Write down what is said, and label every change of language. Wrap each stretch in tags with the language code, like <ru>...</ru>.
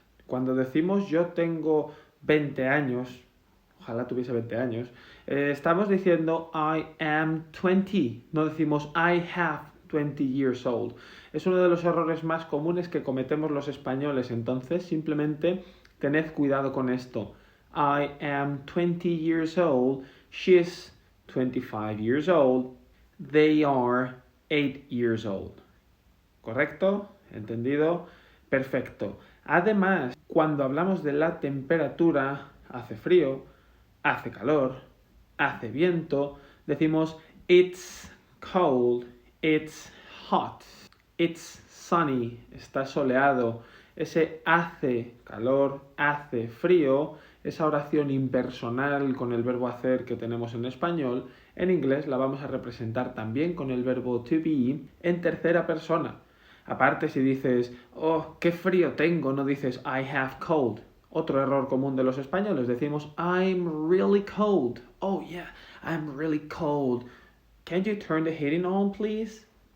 <es>Cuando decimos yo tengo 20 años, ojalá tuviese 20 años, estamos diciendo</es> <en>I am 20,</en> <es>no decimos</es> <en>I have 20 years old.</en> <es>Es uno de los errores más comunes que cometemos los españoles, entonces simplemente tened cuidado con esto.</es> <en>I am 20 years old, she's 25 years old, They are 8 years old.</en> <es>¿Correcto? ¿Entendido? Perfecto. Además, cuando hablamos de la temperatura, hace frío, hace calor, hace viento, decimos</es> <en>it's cold, it's hot, it's sunny,</en> <es>está soleado. Ese hace calor, hace frío, esa oración impersonal con el verbo hacer que tenemos en español, en inglés la vamos a representar también con el verbo to be en tercera persona. Aparte, si dices, oh, qué frío tengo, no dices</es> <en>I have cold.</en> <es>Otro error común de los españoles, decimos</es> <en>I'm really cold. Oh yeah, I'm really cold. Can you turn the heating on, please?</en>